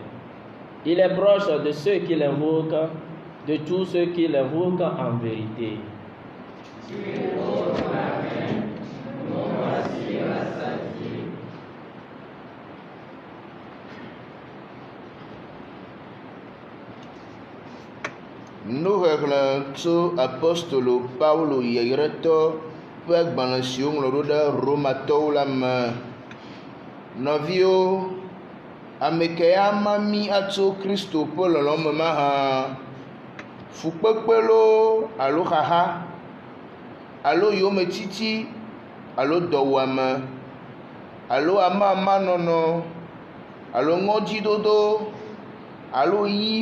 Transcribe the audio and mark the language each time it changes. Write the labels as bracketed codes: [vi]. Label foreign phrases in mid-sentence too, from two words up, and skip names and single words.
[fr] Il est proche de ceux qui l'invoquent, de tous ceux qui l'invoquent en vérité. Tu ouvres la main, nous voici rassasiés. Nous regardons [ee] apostolo Paulo Yereto ƒe gbalẽsi woŋlɔ ɖo ɖe Romatɔwo la me. Nɔviwo, ame ke ama mí atso Kristo ƒe lɔlɔ̃ me ma hã, fukpekpe lo alo xaxa alo yometiti alo dɔwuame alo amamanɔnɔ alo ŋɔdzidodo alo yi